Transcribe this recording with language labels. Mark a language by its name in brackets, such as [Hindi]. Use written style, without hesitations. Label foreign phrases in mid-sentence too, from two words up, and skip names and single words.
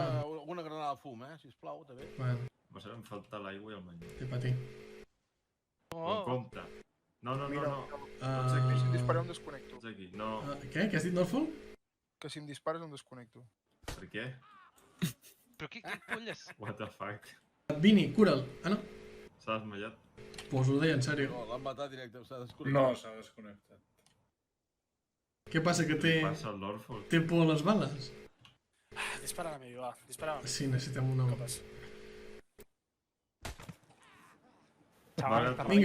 [Catalan] Alguna granada de fum, sisplau, també. Bueno, Em falta l'aigua i el menjar. té patir. Con compte. No. Si em dispares em desconnecto. Ets aquí. No. Què? Què has dit, Norfolk? Que si em dispares em desconnecto. Per què? Però què polles? [English] What the fuck? [Catalan] Vini, cura'l. Ah, no? S'ha desmallat. Pues ho deia en sèrio. No, l'han matat directe, s'ha desconnectat. No, s'ha desconnectat. Què passa, que té Passa el Norfolk. por a les bales? Dispara a mi, va. Dispara a mi. Sí, necessitem una... Copes. Vinga.